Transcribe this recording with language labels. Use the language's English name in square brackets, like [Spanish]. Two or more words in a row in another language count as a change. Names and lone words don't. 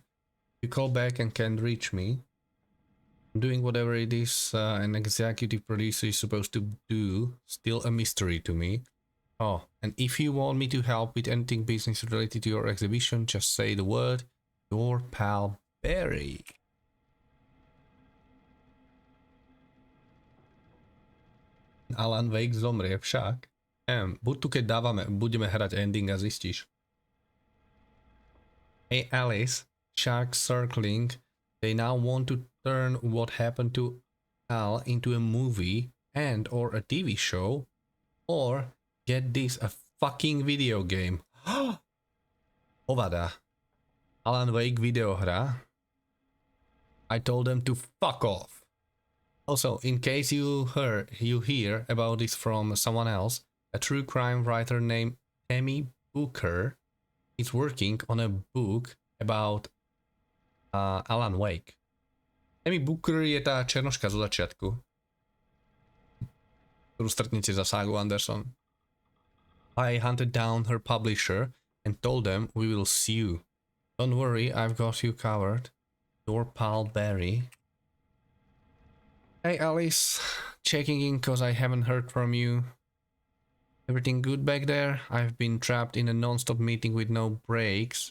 [English] You call back and can't reach me. I'm doing whatever it is an executive producer is supposed to do, still a mystery to me. Oh, and if you want me to help with anything business related to your exhibition, just say the word, your pal Barry. [Slovak] Alan Wake zomrie však. Buď tu keď budeme hrať ending a zistíš. [English] Hey Alice, shark circling. They now want to turn what happened to Al into a movie and or a TV show, or get this, a fucking video game. [Slovak] Hovada. Alan Wake videohra. [English] I told them to fuck off. Also, in case you hear about this from someone else, a true crime writer named Tammy Booker is working on a book about Alan Wake. [Slovak] Tammy Booker je tá černoška zo začiatku, ktorú stretnete za Sagu Anderson. [English] I hunted down her publisher and told them we will sue. Don't worry, I've got you covered. Your pal Barry. Hey Alice, checking in cause I haven't heard from you. Everything good back there? I've been trapped in a non-stop meeting with no breaks.